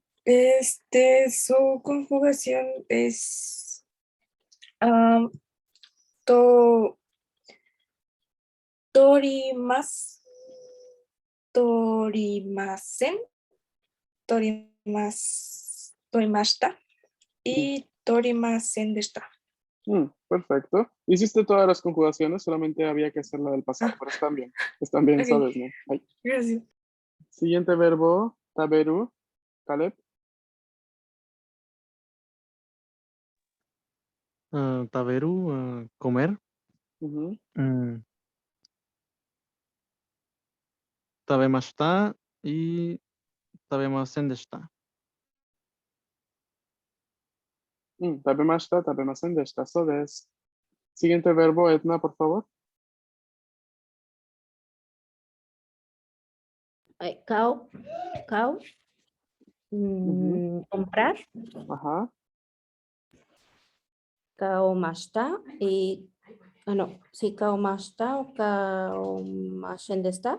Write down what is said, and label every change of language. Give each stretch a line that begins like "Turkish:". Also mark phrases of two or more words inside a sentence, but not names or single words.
Spanish: su conjugación es um, to,
Japanese: とります、とりません、とりました
Spanish: y
Japanese: とりません でした.
Spanish: Perfecto. Hiciste todas las conjugaciones, solamente había que hacer la del pasado, Ah, pero están bien, ok, sabes, ¿no? Ay. gracias. Siguiente verbo, taberu, Caleb. taberu, comer, Ujú.
Japanese: mm, tabemashita y 食べません でした. 食べました、食べません でした、そう です.
Spanish: Siguiente verbo, Edna, por favor. Kao, Ujú. comprar. Ajá.
Japanese: Kaomashita y,
Spanish: no, sí,
Japanese: kaomashita o かおましぇん でした.